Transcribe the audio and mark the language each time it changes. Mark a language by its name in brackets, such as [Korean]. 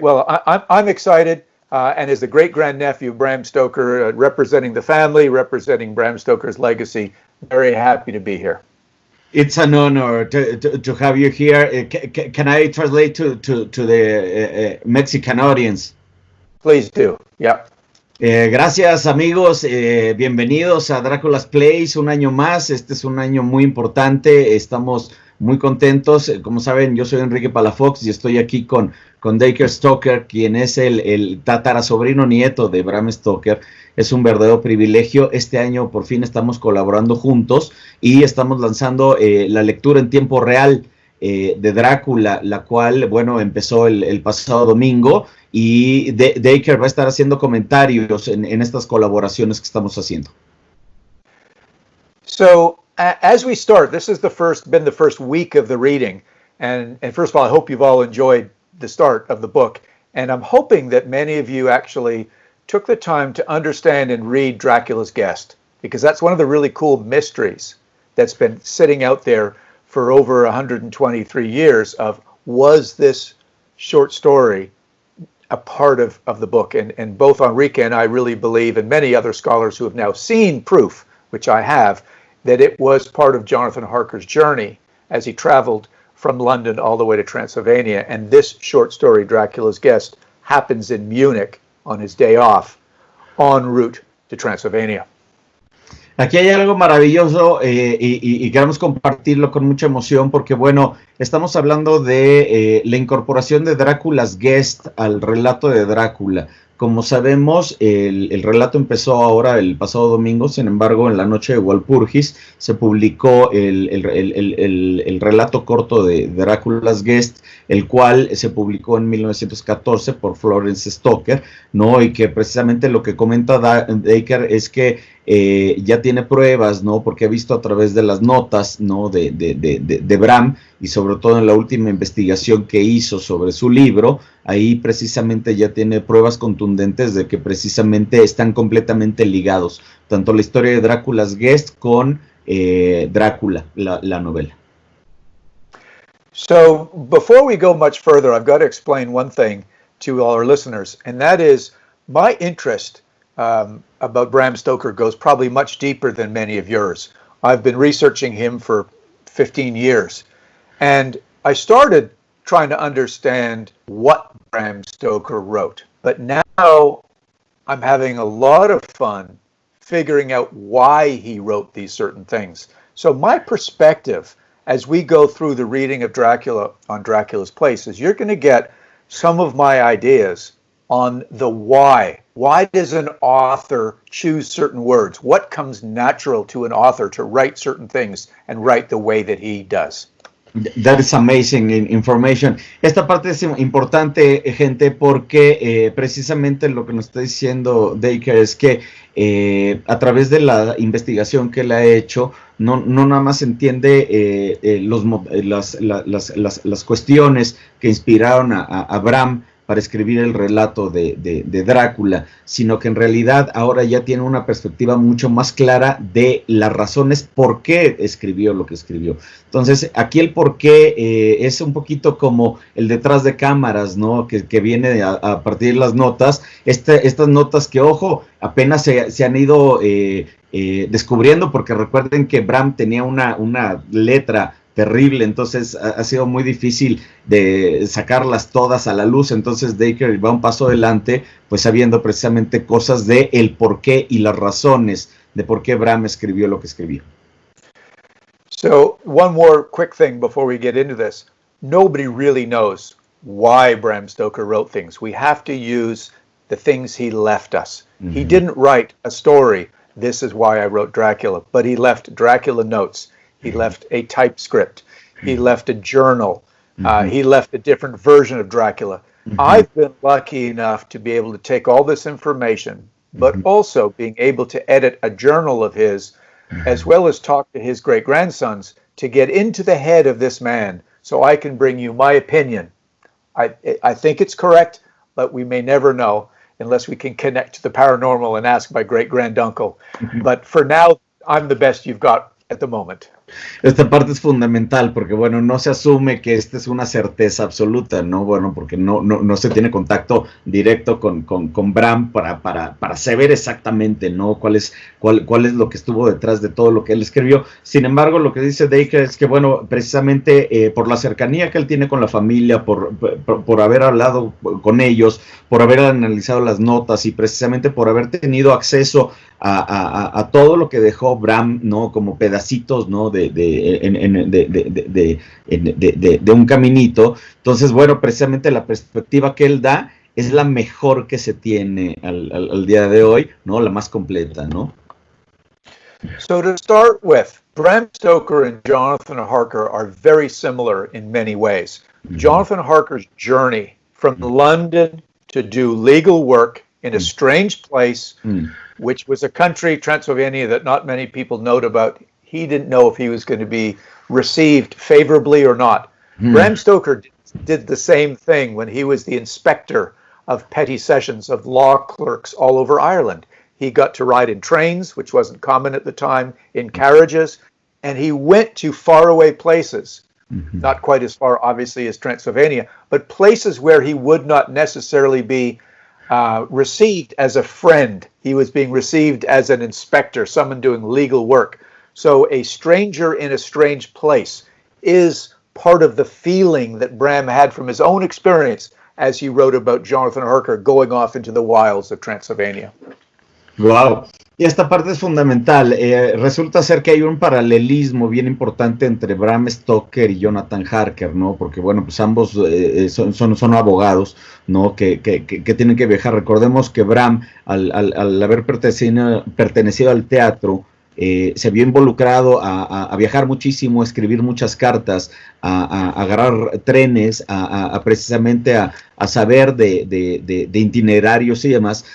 [English] Well, I'm excited, and as the great-grandnephew of Bram Stoker, representing the family, representing Bram Stoker's legacy, very happy to be here. It's an honor to have you here. Can I translate to the Mexican audience? Please do. Yeah. [Spanish] Gracias, amigos, bienvenidos a Drácula's Place, un año más. Este es un año muy importante, estamos muy contentos. Como saben, yo soy Enrique Palafox y estoy aquí con Dacre Stoker, quien es el tatarasobrino nieto de Bram Stoker. Es un verdadero privilegio. Este año por fin estamos colaborando juntos y estamos lanzando la lectura en tiempo real de Drácula, la cual, bueno, empezó el pasado domingo, y Dacre va a estar haciendo comentarios en estas colaboraciones que estamos haciendo. [English] So, as we start, this has been the first week of the reading, and first of all, I hope you've all enjoyed the start of the book, and I'm hoping that many of you actually took the time to understand and read Dracula's Guest, because that's one of the really cool mysteries that's been sitting out there for over 123 years of, was this short story a part of the book? And both Enrique and I really believe, and many other scholars who have now seen proof, which I have, that it was part of Jonathan Harker's journey as he traveled from London all the way to Transylvania. And this short story, Dracula's Guest, happens in Munich on his day off, en route to Transylvania. [Spanish] Aquí hay algo maravilloso y queremos compartirlo con mucha emoción porque, bueno, estamos hablando de la incorporación de Drácula's Guest al relato de Drácula. Como sabemos, el relato empezó ahora el pasado domingo, sin embargo, en la noche de Walpurgis se publicó el relato corto de Drácula's Guest, el cual se publicó en 1914 por Florence Stoker, ¿no? Y que precisamente lo que comenta Dacre es que ya tiene pruebas, ¿no? Porque ha visto a través de las notas, ¿no? de Bram, y sobre todo en la última investigación que hizo sobre su libro, ahí precisamente ya tiene pruebas contundentes de que precisamente están completamente ligados, tanto la historia de Drácula's Guest con Drácula, la novela. [English] So, before we go much further, I've got to explain one thing to all our listeners, and that is my interest about Bram Stoker goes probably much deeper than many of yours. I've been researching him for 15 years, and I started trying to understand what Bram Stoker wrote. But now I'm having a lot of fun figuring out why he wrote these certain things. So my perspective as we go through the reading of Dracula on Dracula's Place is you're going to get some of my ideas on the why. Why does an author choose certain words? What comes natural to an author to write certain things and write the way that he does? That is amazing information. [Spanish] Esta parte es importante, gente, porque precisamente lo que nos está diciendo Dacre es que a través de la investigación que él ha hecho, no nada más entiende las cuestiones que inspiraron a Bram para escribir el relato de Drácula, sino que en realidad ahora ya tiene una perspectiva mucho más clara de las razones por qué escribió lo que escribió. Entonces, aquí el por qué es un poquito como el detrás de cámaras, ¿no? Que viene a partir de las notas, estas notas que, ojo, apenas se han ido descubriendo, porque recuerden que Bram tenía una letra terrible, entonces ha sido muy difícil de sacarlas todas a la luz. Entonces Dacre va un paso adelante, pues sabiendo precisamente cosas de el por qué y las razones de por qué Bram escribió lo que escribió. [English] So, one more quick thing before we get into this. Nobody really knows why Bram Stoker wrote things. We have to use the things he left us. He didn't write a story, this is why I wrote Dracula, but he left Dracula notes. He left a typescript. He left a journal. He left a different version of Dracula. I've been lucky enough to be able to take all this information, but also being able to edit a journal of his, as well as talk to his great-grandsons to get into the head of this man so I can bring you my opinion. I think it's correct, but we may never know unless we can connect to the paranormal and ask my great-granduncle. But for now, I'm the best you've got at the moment. [Spanish] Esta parte es fundamental porque, bueno, no se asume que esta es una certeza absoluta, ¿no? Bueno, porque no se tiene contacto directo con Bram para saber exactamente, ¿no? Cuál es lo que estuvo detrás de todo lo que él escribió. Sin embargo, lo que dice Dacre es que, bueno, precisamente por la cercanía que él tiene con la familia, por haber hablado con ellos, por haber analizado las notas y precisamente por haber tenido acceso a todo lo que dejó Bram, ¿no? Como pedacitos, ¿no? De un caminito. Entonces, bueno, precisamente la perspectiva que él da es la mejor que se tiene al día de hoy, ¿no? La más completa, ¿no? [English] So to start with, Bram Stoker and Jonathan Harker are very similar in many ways. Jonathan Harker's journey from London to do legal work in a strange place, which was a country, Transylvania, that not many people know about. He didn't know if he was going to be received favorably or not. Bram Stoker did the same thing when he was the inspector of petty sessions of law clerks all over Ireland. He got to ride in trains, which wasn't common at the time, in carriages, and he went to faraway places, not quite as far, obviously, as Transylvania, but places where he would not necessarily be received as a friend. He was being received as an inspector, someone doing legal work. So a stranger in a strange place is part of the feeling that Bram had from his own experience as he wrote about Jonathan Harker going off into the wilds of Transylvania. [Spanish] Wow. Y esta parte es fundamental. Resulta ser que hay un paralelismo bien importante entre Bram Stoker y Jonathan Harker, ¿no? Porque, bueno, pues ambos son abogados, ¿no? Que tienen que viajar. Recordemos que Bram, al haber pertenecido al teatro, se vio involucrado a viajar muchísimo, a escribir muchas cartas, a agarrar trenes, precisamente a saber de itinerarios y demás.